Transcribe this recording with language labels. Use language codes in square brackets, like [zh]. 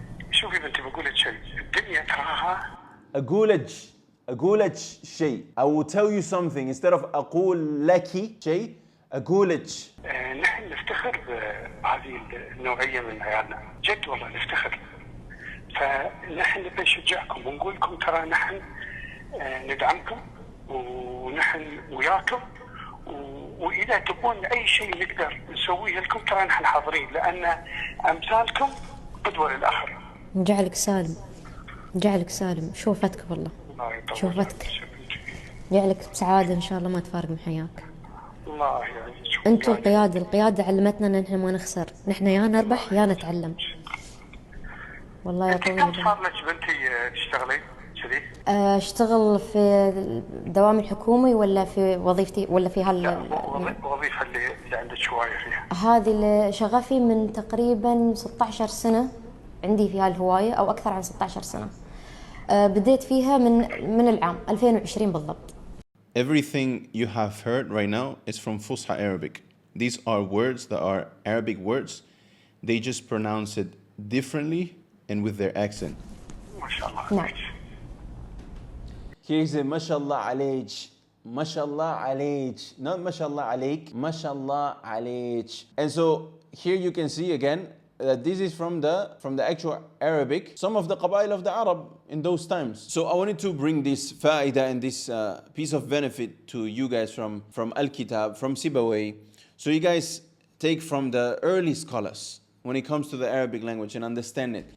[ar] شوفي بنتي بقول لك شيء. الدنيا تراها. أقولج. أقولك شيء. [en] I will tell you something instead of [ar] أقول لك شيء أقولك. نحن نفتخر بهذه النوعية من عيالنا جد والله نفتخر. فنحن بنشجعكم ونقول لكم ترى نحن ندعمكم ونحن وياكم وإذا تبون أي شيء نقدر نسويه لكم ترى نحن حاضرين لأن أمثالكم قدوة للآخر. جعلك سالم جعلك سالم شوفتك والله شوفتك جعلك بسعادة إن شاء الله ما تفارق من حياك. الله يعينك. أنتوا القيادة علمتنا إن إحنا ما نخسر نحن يا نربح يا نتعلم. والله يا طويل. كم صار لك بنتي تشتغلي كذي؟ أشتغل في دوامي الحكومي ولا في وظيفتي ولا في الوظيفة اللي عندك شوية فيها؟ هذه اللي شغفي من تقريبا 16 سنة عندي فيها الهواية أو أكثر عن 16 سنة. بديت فيها من العام 2020 بالضبط. [en] Everything you have heard right now is from فصحى Arabic. These are words that are Arabic words. They just pronounce it differently and with their accent. [ar] ما شاء الله. نعم. [en] Here's a [ar] ما شاء الله عليك. ما شاء الله عليك. Not ما شاء الله عليك. ما شاء الله عليك. [en] And so here you can see again that this is from the actual Arabic, some of the qabail of the Arab in those times. So I wanted to bring this faida and this piece of benefit to you guys from Al-Kitab, from Sībawayh. So you guys take from the early scholars when it comes to the Arabic language and understand it.